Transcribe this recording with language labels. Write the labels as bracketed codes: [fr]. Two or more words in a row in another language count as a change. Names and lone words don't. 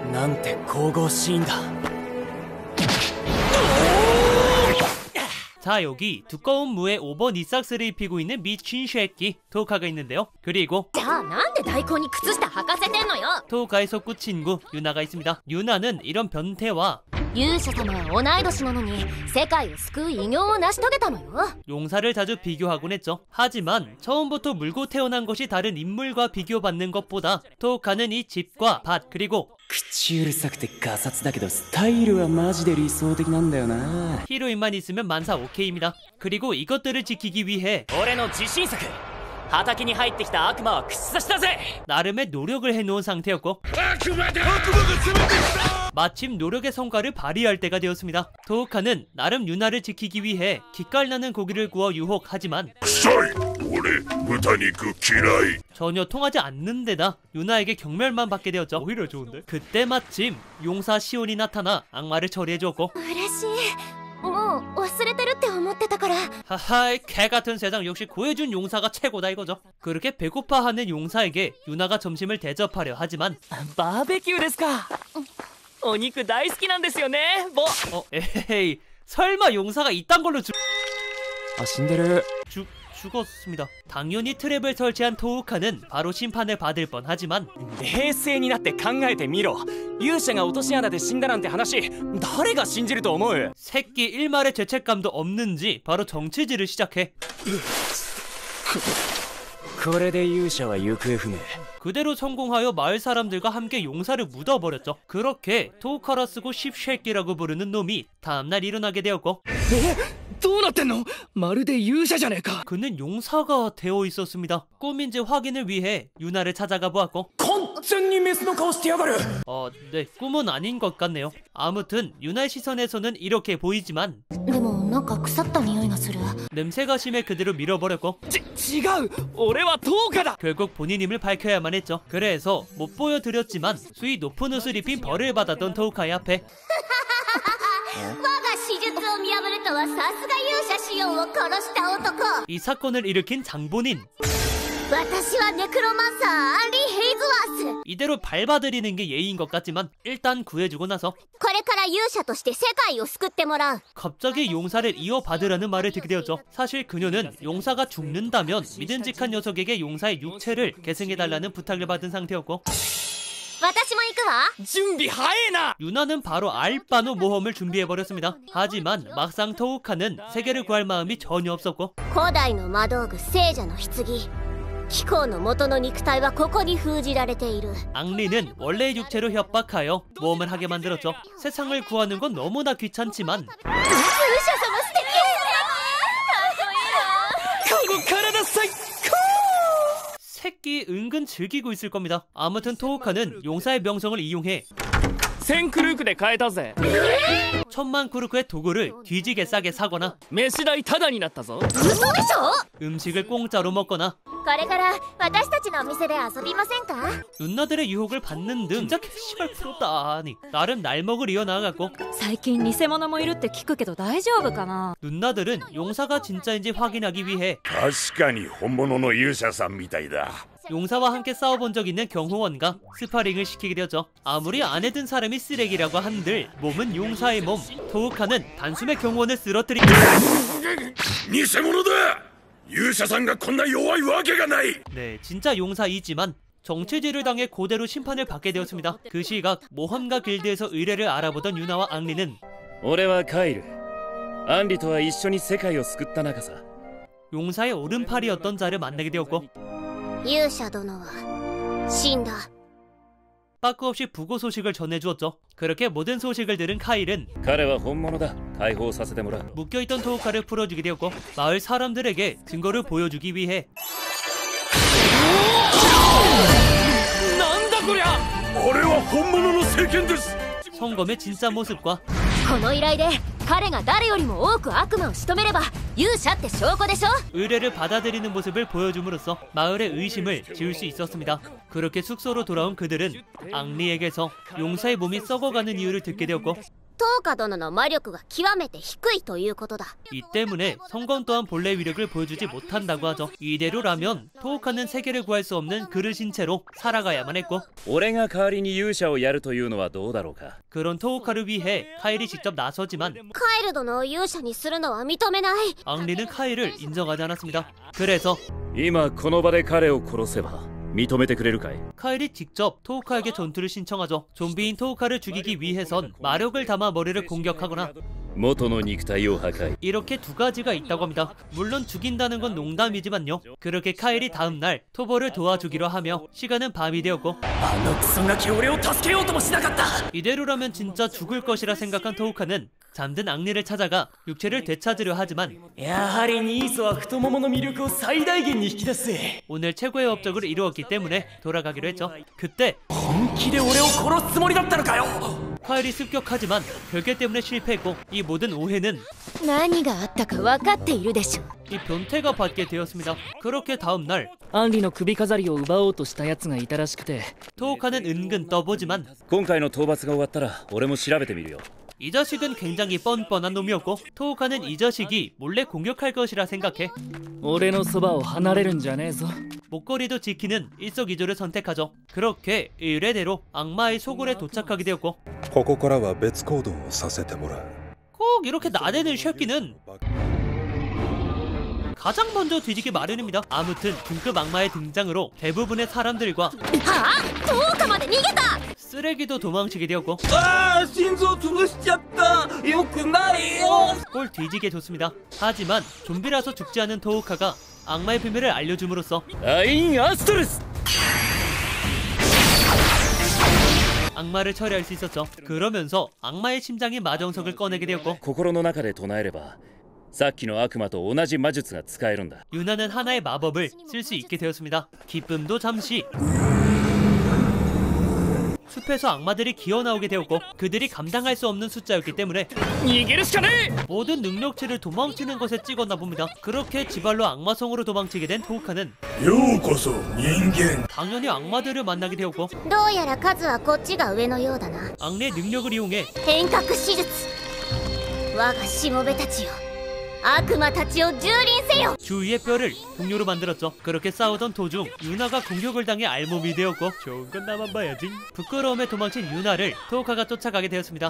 [ja] なんて神々しいんだ。 [ko] 자, 여기 두꺼운 무에 오버 니삭스를 입히고 있는 미친 쉐끼 토우카가 있는데요. 그리고 [ja] じゃあなんで大根に靴下履かせてんのよ。 [ko] 토우카의 속구 친구 유나가 있습니다. 유나는 이런 변태와 [ja] 勇者様は同い年なのに世界を救う偉業を成し遂げたのよ。 [ko] 용사를 자주 비교하곤 했죠. 하지만 처음부터 물고 태어난 것이 다른 인물과 비교받는 것보다 토우카는 이 집과 밭 그리고 [ja] 口うるさくてガサツだけどスタイルはマジで理想的なんだよな。 [ko] 히로인만 있으면 만사 오케이입니다. 그리고 이것들을 지키기 위해 [ja] 俺の自信作。畑に入ってきた悪魔は口差しだぜ。 [ko] 나름의 노력을 해놓은 상태였고 마침 노력의 성과를 발휘할 때가 되었습니다. 토우카는 나름 유나를 지키기 위해 기깔나는 고기를 구워 유혹하지만 [ja] 臭い俺豚肉嫌い [ko] 전혀 통하지 않는 데다 유나에게 경멸만 받게 되었죠. 오히려 좋은데? 그때 마침 용사 시온이 나타나 악마를 처리해주었고 [ja] 嬉しい。もう忘れてるって思ってたから。 [ko] 하하이 개같은 세상 역시 구해준 용사가 최고다 이거죠. 그렇게 배고파하는 용사에게 유나가 점심을 대접하려 하지만 [ja] バーベキューですか。お肉大好きなんですよね。 [ko] 에헤이 설마 용사가 이딴 걸로 [ja] 死んでる。 [ko] 죽었습니다. 당연히 트랩을 설치한 토우카는 바로 심판을 받을 뻔하지만 [ja] 冷静になって考えてみろ。勇者が落とし穴で死んだなんて話、誰が信じると思う。 [ko] 새끼 일말의 죄책감도 없는지 바로 정치질을 시작해 [ja] これで勇者は行方不明。 [ko] 그대로 성공하여 마을 사람들과 함께 용사를 묻어버렸죠. 그렇게 토우카라 쓰고 십쉐끼라고 부르는 놈이 다음날 일어나게 되었고 [ja] どうなってんの。まるで勇者じゃねえか。 [ko] 그는 용사가 되어 있었습니다. 꿈인지 확인을 위해 유나를 찾아가 보았고 [ja] 完全にメスの顔してやがる。 [ko] 네, 꿈은 아닌 것 같네요. 아무튼 유나의 시선에서는 이렇게 보이지만 [ja] でもなんか腐った匂いがする。 [ko] 냄새가 심해 그대로 밀어버렸고 [ja] 違う。俺はトーカだ。 [ko] 결국 본인임을 밝혀야만 했죠. 그래서 못 보여드렸지만 수위 높은 옷을 입힌 벌을 받았던 토우카의 앞에 [ja] 我が史術を見破るとはさすが勇者シオンを殺した男。 [ko] 이 사건을 일으킨 장본인 [ja] 私はネクロマンサーアンリー・ヘイズワース。 [ko] 이대로 밟아드리는 게 예의인 것 같지만 일단 구해주고 나서 [ja] これから勇者として世界を救ってもらう。 [ko] 갑자기 용사를 이어받으라는 말을 듣게 되었죠. 사실 그녀는 용사가 죽는다면 믿음직한 녀석에게 용사의 육체를 계승해달라는 부탁을 받은 상태였고 [ja] 私も行くわ。準備早えな。 [ko] 유나는 바로 알바노 모험을 준비해버렸습니다. 하지만 막상 토우카는 세계를 구할 마음이 전혀 없었고 [ja] 古代の魔道具聖者の棺。貴公の元の肉体はここに封じられている。 [ko] 앙리는 원래의 육체로 협박하여 모험을 하게 만들었죠. 세상을 구하는 건 너무나 귀찮지만 [ja] 勇者様素敵。かっこいいわ。この体最高。 [ko] 새끼 은근 즐기고 있을 겁니다. 아무튼 토우카는 용사의 명성을 이용해 [ja] 1000 クルークで買えたぜ。 [ko] 1000만 쿠르크의 도구를 뒤지게 싸게 사거나 [ja] 飯代タダになったぞ。嘘でしょ。 [ko] 음식을 공짜로 먹거나 [ja] これから私たちのお店で遊びませんか。 [ko] 누나들의 유혹을 받는 등 진짜 개씨발 프로다. 아니 나름 날먹을 이어나갔고 [ja] 最近偽物もいるって聞くけど大丈夫かな。 [ko] 누나들은 용사가 진짜인지 확인하기 위해 [ja] 確かに本物の勇者さんみたいだ [ko] 용사와 함께 싸워본 적 있는 경호원과 스파링을 시키게 되었죠. 아무리 안에 든 사람이 쓰레기라고 한들 몸은 용사의 몸. 토우카는 단숨에 경호원을 쓰러뜨리고 [ja] 偽物だ勇者さんがこんな弱いわけがない [ko] 네, 진짜 용사이지만 정치질을 당해 고대로 심판을 받게 되었습니다. 그 시각 모험가 길드에서 의뢰를 알아보던 유나와 앙리는 [ja] 俺はカイル。アンリとは一緒に世界を救った仲さ。 [ko] 용사의 오른팔이었던 자를 만나게 되었고 [ja] 勇者殿は死んだ。 [ko] 빠꾸 없이 부고 소식을 전해주었죠. 그렇게 모든 소식을 들은 카일은 [ja] 彼は本物だ。解放させてもらう。 [ko] 묶여있던 토우카를 풀어주게 되었고 마을 사람들에게 증거를 보여주기 위해 [ja] なんだこりゃ。俺は本物の聖剣です [ko] 성검의 진짜 모습과 [ja] この依頼で彼が誰よりも多く悪魔を仕留めれば勇者って証拠でしょ。 [ko] 의뢰를 받아들이는 모습을 보여줌으로써 마을의 의심을 지울 수 있었습니다. 그렇게 숙소로 돌아온 그들은 앙리에게서 용사의 몸이 썩어가는 이유를 듣게 되었고 [ja] 東花殿の魔力が極めて低いということだ。 [ko] 이 때문에 성검 또한 본래 위력을 보여주지 못한다고 하죠. 이대로라면 토우카는 세계를 구할 수 없는 그릇인 채로 살아가야만 했고 [ja] 俺が代わりに勇者をやるというのはどうだろうか。 [ko] 그런 토우카를 위해 카일이 직접 나서지만 [ja] カイル殿を勇者にするのは認めない。 [ko] 앙리는 카일을 인정하지 않았습니다. 그래서 [ja] 今この場で彼を殺せば認めてくれるかい？ [ko] 카일이 직접 토우카에게 전투를 신청하죠. 좀비인 토우카를 죽이기 위해선 마력을 담아 머리를 공격하거나 [ja] 元の肉体を破壊。 [ko] 이렇게 두 가지가 있다고 합니다. 물론 죽인다는 건 농담이지만요. 그렇게 카일이 다음날 토보를 도와주기로 하며 시간은 밤이 되었고 [ja] あのクソガキ俺を助けようともしなかった。 [ko] 이대로라면 진짜 죽을 것이라 생각한 토우카는 잠든 앙리를 찾아가 육체를 되찾으려 하지만 [ja] やはりニーソは太ももの魅力を最大限に引き出す。 [ko] 오늘 최고의 업적을 이루었기 때문에 돌아가기로 했죠. 그때 [ja] 本気で俺を殺すつもりだったのかよ。 [ko] 카일이 습격하지만 별개 때문에 실패했고 이 모든 오해는 [ja] 何があったか分かっているでしょ。 [ko] 이 변태가 받게 되었습니다. 그렇게 다음날 [ja] アンリの首飾りを奪おうとした奴がいたらしくて [ko] 토우카는 은근 떠보지만 [ja] 今回の討伐が終わったら俺も調べてみるよ。 [ko] 이 자식은 굉장히 뻔뻔한 놈이었고 토우카는 이 자식이 몰래 공격할 것이라 생각해 [ja] 俺のそばを離れるんじゃねえぞ [ko] 목걸이도 지키는 일석이조를 선택하죠. 그렇게 의뢰대로 악마의 소굴에 도착하게 되었고 [ja] ここからは別行動をさせてもらう。 [ko] 꼭 이렇게 나대는 쉐끼는 가장 먼저 뒤지기 마련입니다. 아무튼 등급 악마의 등장으로 대부분의 사람들과 [ja] はあ、10日まで逃げた。 [ko] 쓰레기도 도망치게 되었고 [ja] ああ心臓潰しちゃったよくないよ [ko] 꼴 뒤지게 좋습니다. 하지만 좀비라서 죽지 않은 토우카가 악마의 비밀을 알려줌으로써 [ja] アインアストルス。 [ko] 악마를 처리할 수 있었죠. 그러면서 악마의 심장인 마정석을 꺼내게 되었고 [ja] 心の中で唱えればさっきの悪魔と同じ魔術が使えるんだ。 [ko] 유나는 하나의 마법을 쓸 수 있게 되었습니다. 기쁨도 잠시 숲에서 악마들이 기어나오게 되었고 그들이 감당할 수 없는 숫자였기 때문에 [ja] 逃げるしかねえ。 [ko] 모든 능력치를 도망치는 것에 찍었나 봅니다. 그렇게 지발로 악마성으로 도망치게 된 토우카는 [ja] ようこそ人間。 [ko] 당연히 악마들을 만나게 되었고 [ja] どうやら数はこっちが上のようだな。 [ko] 악리의 능력을 이용해 [ja] 変革手術。我がしもべたちよ、悪魔たちを蹂躙せよ。 [ko] 주위의 뼈를 동료로 만들었죠. 그렇게 싸우던 도중 유나가 공격을 당해 알몸이 되었고 좋은 건 나만 봐야지. 부끄러움에 도망친 유나를 토우카가 쫓아가게 되었습니다.